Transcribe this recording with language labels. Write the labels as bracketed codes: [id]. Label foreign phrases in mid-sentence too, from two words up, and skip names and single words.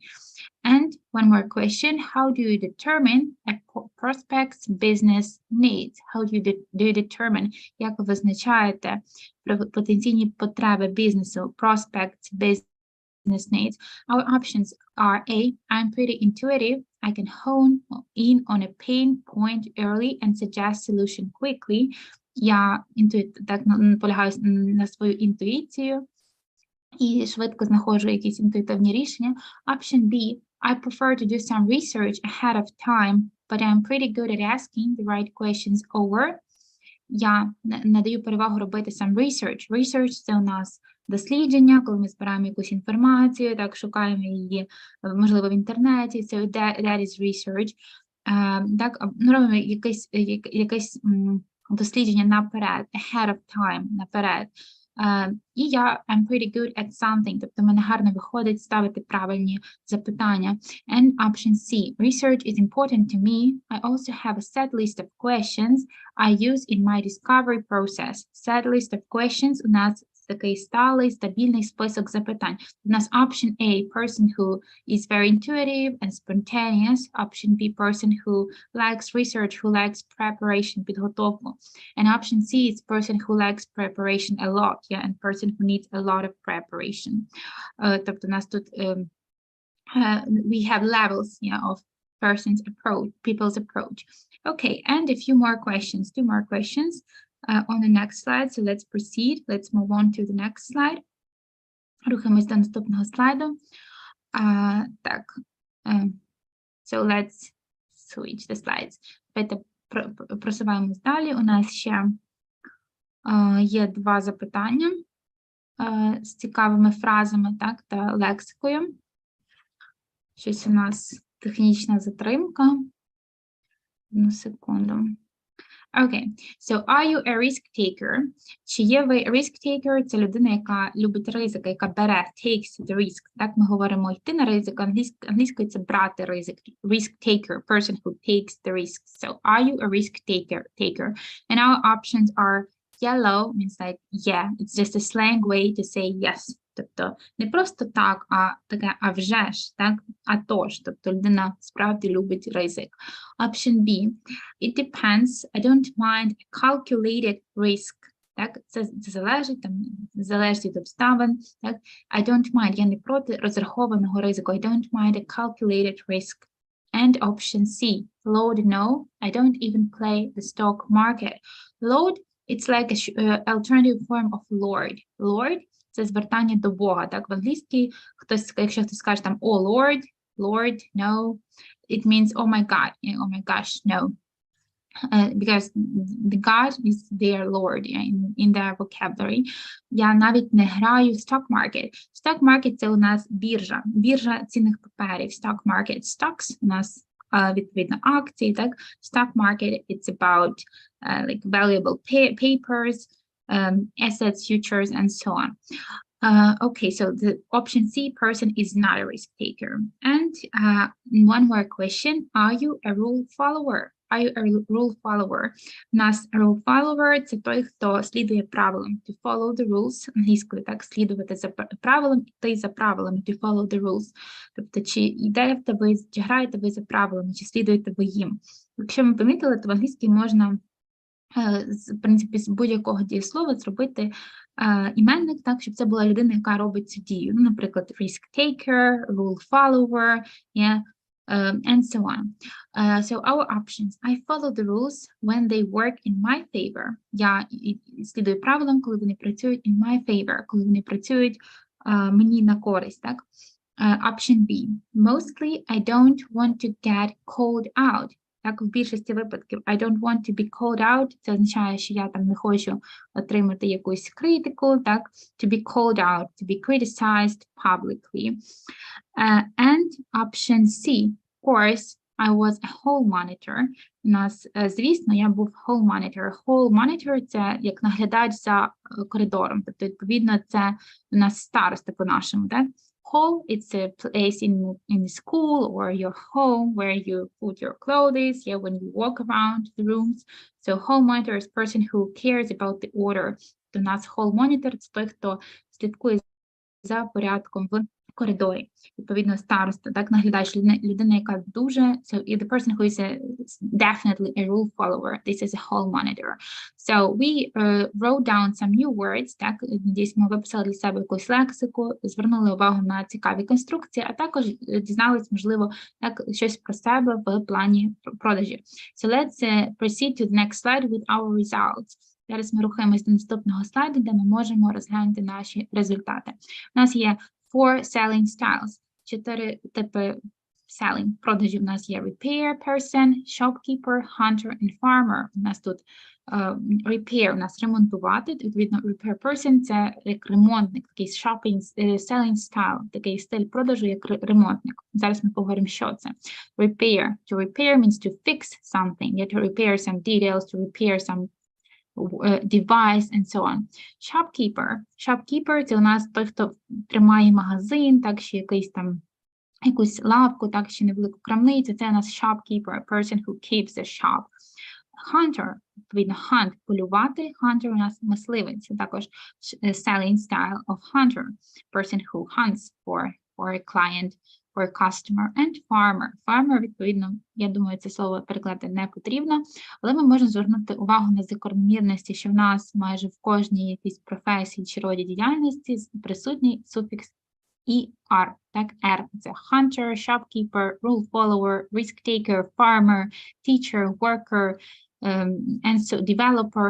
[en] And one more question, how do you determine a prospect's business needs? How do you determine, [uk] як ви визначаєте потенційні потреби бізнесу, [en] prospect's business needs? Our options are A, I'm pretty intuitive, I can hone in on a pain point early and suggest solution quickly. [uk] Я так наполягаю на свою інтуїцію і швидко знаходжу якісь інтуїтивні рішення. [en] Option B, I prefer to do some research ahead of time, but I'm pretty good at asking the right questions over. [uk] Я надаю перевагу робити [en] some research. [uk] Research – це у нас дослідження, коли ми збираємо якусь інформацію, так, шукаємо її, можливо, в інтернеті, [en] so that is research. [uk] Так, ми робимо якесь дослідження наперед, [en] ahead of time, [uk] наперед. [en] І I'm pretty good at something, [uk] тобто в мене гарно виходить ставити правильні запитання. [en] And option C, research is important to me. I also have a set list of questions I use in my discovery process. Set list of questions [uk] у нас такий сталий, стабільний список запитань. У нас [en] option A, person who is very intuitive and spontaneous. Option B, person who likes research, who likes preparation, підготовку. And option C is person who likes preparation a lot, yeah, and person who needs a lot of preparation. [uk] Тобто у нас тут [en] we have levels, yeah, of person's approach, people's approach. Okay, and a few more questions, 2 more questions. On the next slide, so let's proceed. Let's move on to the next slide. [uk] Рухаємось до наступного слайду. Так, [en] so let's switch the slides. [uk] Давайте просуваємось далі. У нас ще є 2 запитання з цікавими фразами, так, та лексикою. Щось у нас технічна затримка. 1 секунду. [en] Okay, so are you a risk taker? [uk] Чи є ви [en] risk taker? [uk] Це людина, яка любить ризики, яка бере, [en] takes the risk. [uk] Так, ми говоримо йти на ризик, англійською це брати ризик. [en] Risk taker, person who takes the risk. So are you a risk taker? And our options are yellow, means like yeah, it's just a slang way to say yes. [uk] Тобто не просто так, а таке а вже ж, так, а тож, тобто людина справді любить ризик. [en] Option B, it depends, I don't mind a calculated risk. [uk] Так, це залежить, там, залежить від обставин. Так, [en] I don't mind, [uk] я не проти розрахованого ризику. [en] I don't mind a calculated risk. And option C, Lord, no, I don't even play the stock market. Lord, it's like an alternative form of Lord. Lord, [uk] це звертання до Бога, так, в англійській, якщо хтось скаже там, [en] oh Lord, no, it means, oh my God, oh my gosh, no, because the God is their Lord, in their vocabulary. [uk] Я навіть не граю в [en] stock market. Stock market – [uk] це у нас біржа цінних паперів, [en] stock market. [uk] Stocks у нас, відповідно, акції, так, [en] stock market, it's about like valuable papers, assets, futures, and so on. Okay, so the option C, person is not a risk taker. And 1 more question, are you a rule follower? Are you a rule follower? [uk] У нас [en] rule follower – [uk] це той, хто слідує правилам. [en] To follow the rules, [uk] англійською, так, слідувати за правилам, йти за правилами, [en] to follow the rules. [uk] Тобто, чи йдете ви, чи граєте ви за правилами, чи слідуєте ви їм. Якщо ми помітили, то в англійській можна в принципі, з будь-якого дієслова зробити іменник, так, щоб це була людина, яка робить цю дію. Ну, наприклад, [en] risk taker, rule follower, yeah, and so on. So our options. I follow the rules when they work in my favor. [uk] Я слідую правилам, коли вони працюють [en] in my favor, [uk] коли вони працюють мені на користь, так. [en] Option B. Mostly I don't want to get called out. [uk] Так, в більшості випадків [en] I don't want to be called out, [uk] це означає, що я там не хочу отримати якусь критику, так, [en] to be called out, to be criticized publicly. And option C, of course, I was a hall monitor. [uk] У нас, звісно, я був [en] hall monitor. Hall monitor – [uk] це як наглядач за коридором, тобто, відповідно, це у нас староста по-нашому, так? [en] Hall, it's a place in the school or your home where you put your clothes, yeah, when you walk around the rooms. So hall monitor is person who cares about the order. [uk] У нас [en] hall monitor [uk] – це той, хто слідкує за порядком в коридорі. Відповідно, староста, так, наглядач, людина, яка дуже, [en] so the person who is definitely a rule follower, this is a hall monitor. So we wrote down some new words, [uk] так, десь ми виписали для себе якусь лексику, звернули увагу на цікаві конструкції, а також дізнались, можливо, так, щось про себе в плані продажів. [en] So let's proceed to the next slide with our results. [uk] Зараз ми рухаємось до наступного слайду, де ми можемо розглянути наші результати. У нас є 4 [en] selling styles, [uk] 4 типи selling. Продажі у нас є [en] repair person, shopkeeper, hunter and farmer. [uk] У нас тут repair, у нас ремонтувати, відповідно, [en] repair person [uk] – це як ремонтник, такий [en] selling style, [uk] такий стиль продажу, як ремонтник. Зараз ми поговоримо, що це. [en] Repair. To repair means to fix something. Yeah, to repair some details, to repair some device and so on. Shopkeeper. Shopkeeper – [uk] це у нас той, хто тримає магазин, так, чи якусь лавку, так, чи невелику крамницю. Це у нас [en] shopkeeper, a person who keeps the shop. Hunter, [uk] відповідно, hunt – полювати. Hunter у нас мисливець. Це також [en] selling style of hunter. Person who hunts for a client, for a customer. And farmer. Farmer, [uk] відповідно, я думаю, це слово перекладати не потрібно, але ми можемо звернути увагу на закономірності, що в нас майже в кожній якійсь професії чи роді діяльності присутній суфікс ER, так, R – це [en] hunter, shopkeeper, rule follower, risk taker, farmer, teacher, worker, and so developer.